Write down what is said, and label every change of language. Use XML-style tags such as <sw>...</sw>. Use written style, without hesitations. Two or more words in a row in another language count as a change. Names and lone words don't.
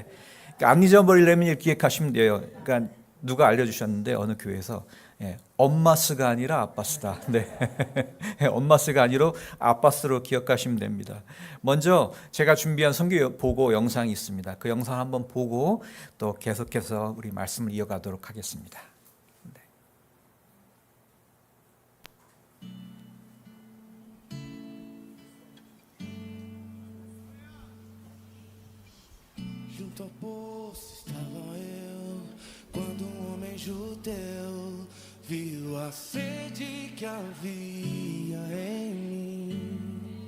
<ko>그러니까 안 잊어버리려면 이렇게 기억하시면 돼요. 그러니까 누가 알려주셨는데 어느 교회에서 엄마스가 아니라 아빠스다. 네, 엄마스가 아니라 아빠스로 기억하시면 됩니다. 먼저 제가 준비한 선교 보고 영상이 있습니다. 그 영상 한번 보고 또 계속해서 우리 말씀을 이어가도록 하겠습니다.</ko> <pt>Junto ao poço estava eu, quando homem judeu viu a sede que havia em mim.</pt>